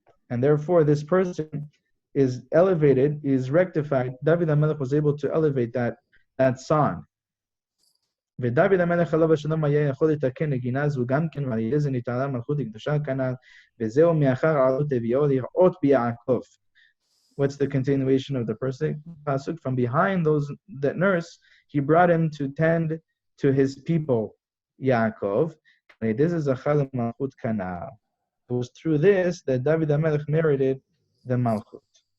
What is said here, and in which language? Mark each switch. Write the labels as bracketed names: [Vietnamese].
[English] And therefore, this person is elevated, is rectified. David HaMelech was able to elevate that song. [Hebrew] ודוד המלך עליו השלום היה יכול לתקן נגינה זו גם כן, ועל ידי זה נתעלה מלכות הקדושה כנ"ל, וזהו מאחר עלות הביאו לראות ביעקב. [English] What's the continuation of the pasuk? From behind those that nurse, he brought him to tend to his people, Yaakov. This is a malchut kanal. It was through this that David HaMelech merited the malchut.